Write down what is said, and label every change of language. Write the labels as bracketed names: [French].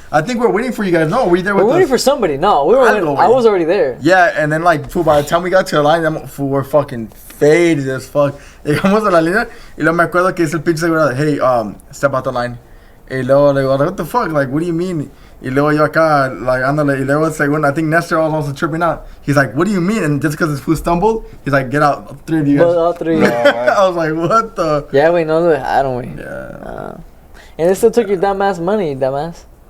[English] I think we're waiting for you guys. No, were you there with We're us? waiting for somebody. No, we were. [Spanish] Algo, [English] I [Spanish] güey. [English] was already there. Yeah, and then like, fool, by the time we got to the line, fool, we're fucking faded as fuck. [Spanish] Llegamos a la línea y luego me acuerdo que dice el pinche seguro, hey, [English] step out the line. [Spanish] Y luego le digo, [English] what the fuck? Like, what do you mean? [Spanish] Y luego yo acá, [English] like, ándale. [Spanish] Y luego el segundo, [English] I think Nestor was also tripping out. He's like, what do you mean? And just because his fool stumbled, he's like, get out, 3 of you guys. Well, all three. I was like, what the? Yeah, we know that. I don't wait. Yeah. And they still took your dumbass money, dumbass.